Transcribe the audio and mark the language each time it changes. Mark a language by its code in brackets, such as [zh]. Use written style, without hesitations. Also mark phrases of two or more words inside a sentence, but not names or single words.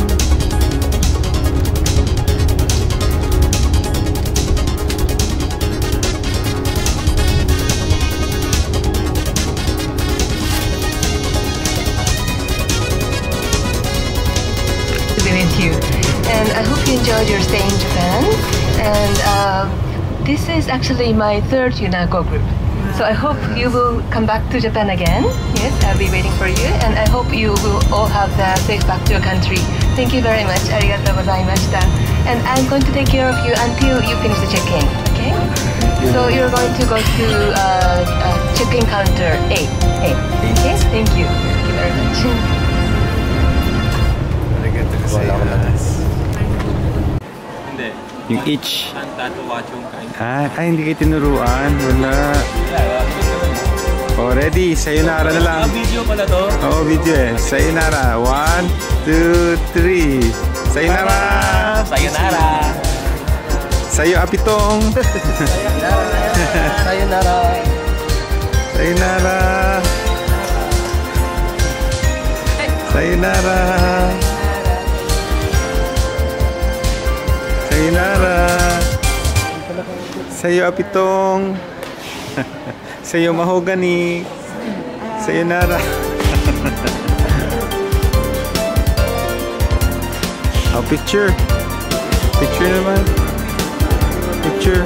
[en] To be with you, and I hope you enjoyed your stay in Japan. And this is actually my third UNACO group. So I hope you will come back to Japan again. Yes, I'll be waiting for you. And I hope you will all have the safe back to your country. Thank you very much. [ja] ありがとうございました. [en] And I'm going to take care of you until you finish the check-in. Okay? So you're going to go to check-in counter A. Okay? Thank you. Thank you very much. [tl] Yung each. Ay, hindi kayo tinuruan. Wala. Oh, ready? Sayonara na lang. Video pala to. Oo, video eh. Sayonara. 1, 2, 3. Sayonara! Sayonara! Sayo apitong! Sayonara! Sayonara! Sayonara! Sayonara! Sayo apitong! Sayo mahogany! Sayonara! Oh, picture! Picture naman! Picture!